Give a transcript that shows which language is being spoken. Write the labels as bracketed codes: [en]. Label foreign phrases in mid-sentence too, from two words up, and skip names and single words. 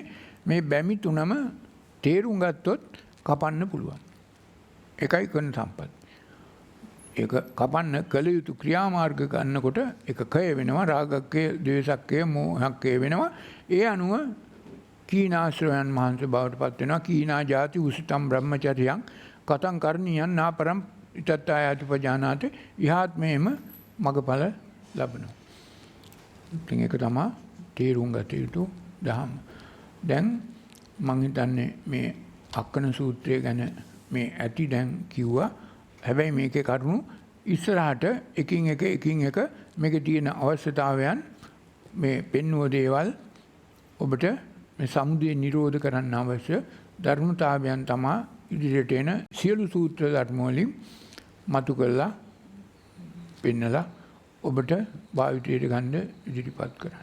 [si] මේ බැමි තුනම තේරුම් ගත්තොත් කපන්න පුළුවන්. ඒකයි කන සම්පත්. ඒක කපන්න කල යුතු ක්‍රියාමාර්ග ගන්නකොට ඒක කය වෙනවා, රාගක්කය, ද්වේෂක්කය, මෝහක්කය වෙනවා. ඒ අනුව කීනාශ්‍රයන් මහන්ස බවට පත් වෙනවා. [pi] කීනා ජාති උසිතම් බ්‍රහ්මචර්යං කතං කරණීයං නාපරම් ඉතත්තායති පජානාති ඉහාත්මේම [si] මගඵල ලබනවා. ඉතින් ඒක තමයි තේරුම් ගත යුතු දහම. දැන් මම හිතන්නේ මේ අක්කන සූත්‍රය ගැන මේ ඇති දැන් කිව්වා. හැබැයි මේකේ කරුණු ඉස්සරහට එකින් එක මේකේ තියෙන අවශ්‍යතාවයන් මේ පෙන්වුව දේවල් ඔබට මේ සමුදය නිරෝධ කරන්න අවශ්‍ය ධර්මතාවයන් තමයි ඉදිරියට එන සියලු සූත්‍ර ධර්ම වලින් මතු කරලා පෙන්නලා ඔබට භාවිතයට ගන්න ඉදිරිපත් කරන්න.